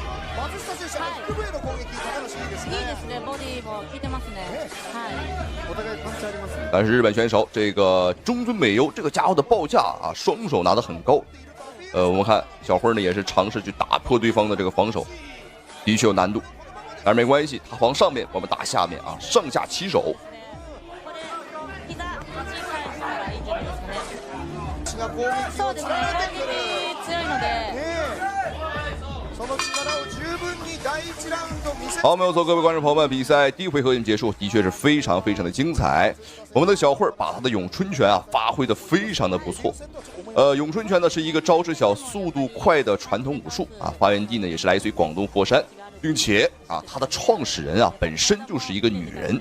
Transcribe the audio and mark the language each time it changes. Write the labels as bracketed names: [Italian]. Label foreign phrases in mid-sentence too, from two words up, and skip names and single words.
[Chinese] 但是日本选手这个中村美优这个家伙的报价啊，双手拿得很高。我们看小辉呢也是尝試去打破对方的这个防守，的確有難度，但是沒關係，他防上面，我們打下面啊，上下齊手。 [Japanese] そうですね、攻撃強いので。 [Chinese] 好，没有错，各位观众朋友们，比赛第一回合已经结束，的确是非常非常的精彩。我们的小慧把他的咏春拳啊发挥的非常的不错。咏春拳呢是一个招式小、速度快的传统武术啊，发源地呢也是来自于广东佛山，并且啊，它的创始人啊本身就是一个女人。